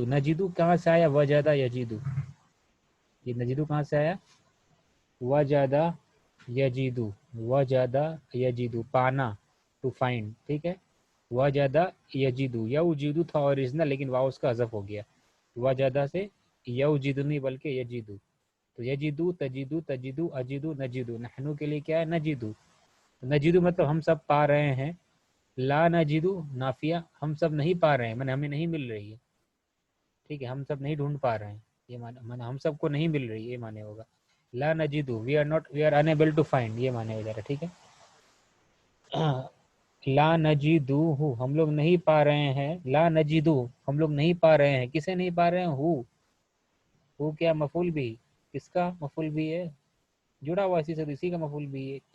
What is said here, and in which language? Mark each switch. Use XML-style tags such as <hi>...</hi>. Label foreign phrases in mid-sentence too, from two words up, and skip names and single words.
<ur>نجدو کہاں سے آیا؟</ur> <ar>وجدہ یجدو.</ar> <ur>یہ نجدو کہاں سے آیا؟</ur> <ar>وجدہ یجدو. وجدہ یجدو،</ar> <ur>پانا،</ur> <en>to find,</en> <ur>ٹھیک ہے.</ur> <ar>وجدہ یجدو،</ar> <ur>یوجدو تھا اوریجنل لیکن واو اس کا حذف ہو گیا. وجدہ سے یوجدو نہیں بلکہ یجدو.</ur> <ar>تو یجدو، تجدو، تجدو، اجدو، نجدو.</ar> <ur>نحنو کے لیے کیا ہے؟ نجدو. نجدو مطلب ہم سب پا رہے ہیں.</ur> <ar>لا نجدو</ar> <ur>نافیہ، ہم سب نہیں پا رہے ہیں، میں ہمیں نہیں مل رہی ہے، ٹھیک ہے، ہم سب نہیں ڈھونڈ پا رہے ہیں، یہ معنی ہم سب کو نہیں مل رہی، یہ معنی ہوگا.</ur> <ar>لا نجدو،</ar> <en>We are unable to find,</en> <ur>یہ معنی ہو جا رہا ہے، ٹھیک ہے.</ur> <ar>لا نجدو،</ar> <ur>ہم لوگ نہیں پا رہے ہیں.</ur> <ar>لا نجدو،</ar> <ur>ہم لوگ نہیں پا رہے ہیں. کسے نہیں پا رہے ہیں؟ ہو کیا مفعول بھی، کس کا مفعول بھی ہے؟ جڑا ہوا اسی سے، اسی کا مفعول بھی ہے.</ur>